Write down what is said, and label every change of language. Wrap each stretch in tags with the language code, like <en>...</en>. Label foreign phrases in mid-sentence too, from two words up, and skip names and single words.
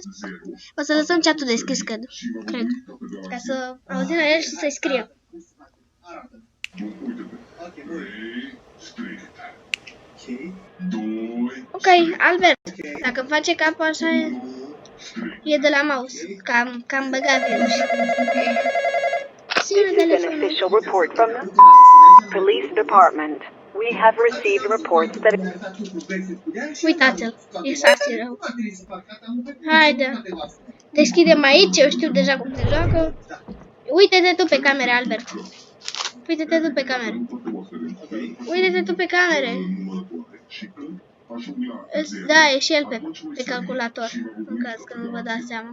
<ro>O să lăsăm chat-ul deschis, cred. Ca să auzim la el și să-i scrie. Ok, Albert, dacă face capul așa e de la mouse, că am băgat virus.</ro> <en>This is an official report from the police department. We have received reports that...</en> <ro>Uitați-l, e sasi rău. Haide, deschidem aici, eu știu deja cum se joacă. Uite-te tu pe camere, Albert. Uite-te tu pe camere. Uite-te tu pe camere. Da, e și el pe calculator, în caz că nu vă dați seama.</ro>